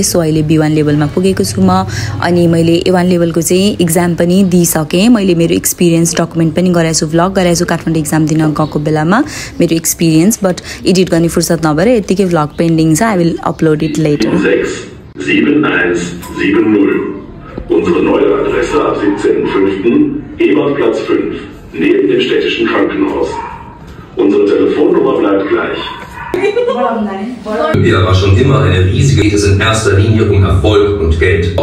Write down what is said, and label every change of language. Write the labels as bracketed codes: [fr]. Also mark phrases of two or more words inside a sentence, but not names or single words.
[ne] सो अहिले B1 लेभलमा पुगेको छु म। अनि मैले A1 लेभलको चाहिँ इक्जाम पनि दिइसकेँ। मैले मेरो [en] experience document [ne] पनि गराएको छु, भ्लग गराएको छु काठमाडौँ इक्जाम दिन गएको बेलामा मेरो एक्सपिरियन्स, [en] but edit [ne] गर्ने फुर्सद नभएर यत्तिकै [en] vlog pending [ne] छ। [en] I will upload it later. [de] 67170. Unsere neue Adresse ab 17.05. Ebertplatz 5, neben dem städtischen Krankenhaus. Unsere Telefonnummer bleibt gleich. Olympia war schon immer eine riesige, geht es in erster Linie um Erfolg und Geld.